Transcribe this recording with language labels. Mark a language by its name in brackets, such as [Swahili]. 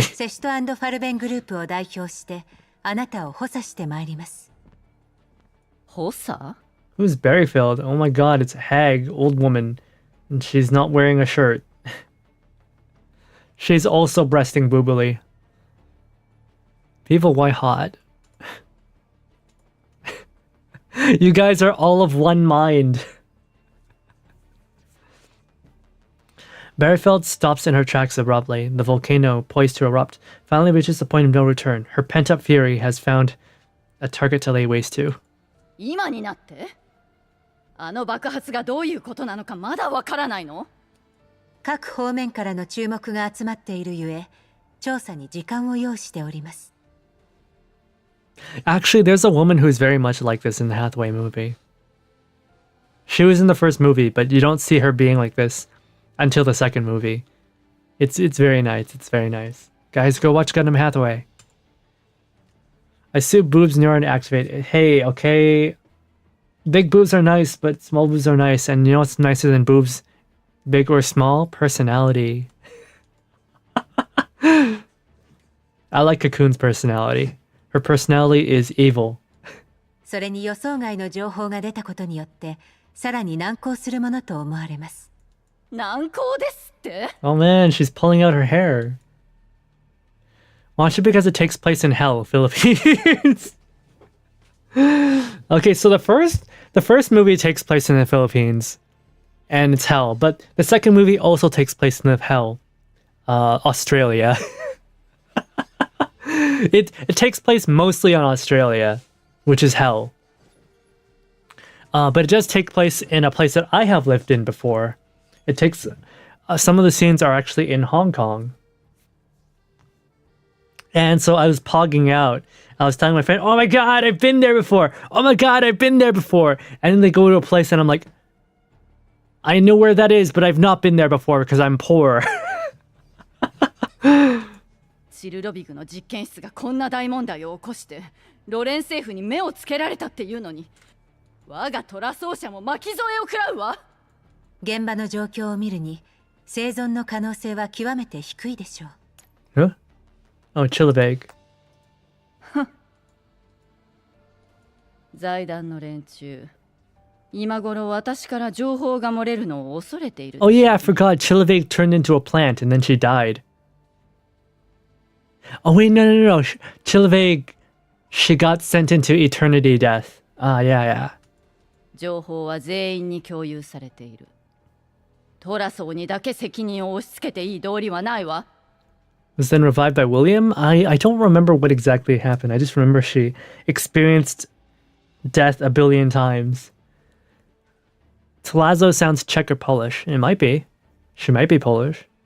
[Japanese] セシト&ファルベングループを代表してあなたを補佐してまいります。補佐？ [English] Who's Berryfield? Oh my god, it's a hag, old woman. And she's not wearing a shirt. She's also breasting boobily. People, why hot? You guys are all of one mind. Berryfield stops in her tracks abruptly. The volcano, poised to erupt, finally reaches the point of no return. Her pent-up fury has found a target to lay waste to. [Japanese] 今になって？あの爆発がどういうことなのかまだわからないの？各方面からの注目が集まっているゆえ、調査に時間を要しております。 [English] Actually, there's a woman who's very much like this in the Hathaway movie. She was in the first movie, but you don't see her being like this until the second movie. It's very nice. It's very nice. Guys, go watch Gundam Hathaway. I see boobs neuron activate. Hey, okay. Big boobs are nice, but small boobs are nice. And you know what's nicer than boobs? Big or small? Personality. I like Cocoon's personality. Her personality is evil. [Japanese] それに予想外の情報が出たことによって、さらに難航するものと思われます。難航ですって？ [English] Oh man, she's pulling out her hair. Watch it because it takes place in hell, Philippines. Okay, so the first movie takes place in the Philippines, and it's hell. But the second movie also takes place in the hell, Australia. It takes place mostly on Australia, which is hell. But it does take place in a place that I have lived in before. It takes some of the scenes are actually in Hong Kong. And so I was pogging out. I was telling my friend, oh my god, I've been there before. Oh my god, I've been there before. And then they go to a place and I'm like, I know where that is, but I've not been there before because I'm poor. [Japanese] チルロビグの実験室がこんな大問題を起こしてロレン政府に目をつけられたっていうのに我がトラ奏者も巻き添えを食らうわ。現場の状況を見るに生存の可能性は極めて低いでしょ [English] う。Huh? Oh, Chilibeg. [Japanese] 財団の連中、今頃私から情報が漏れるのを恐れている。 [English] Oh yeah, I forgot. Chilibeg turned into a plant and then she died. Oh wait, no. Chilibeg, she got sent into eternity death. Ah, yeah. [Japanese] 情報は全員に共有されている。トラソーにだけ責任を押し付けていい道理はないわ。 [English] Was then revived by William? I don't remember what exactly happened. I just remember she experienced death a billion times. Tlazo sounds Czech or Polish. It might be. She might be Polish.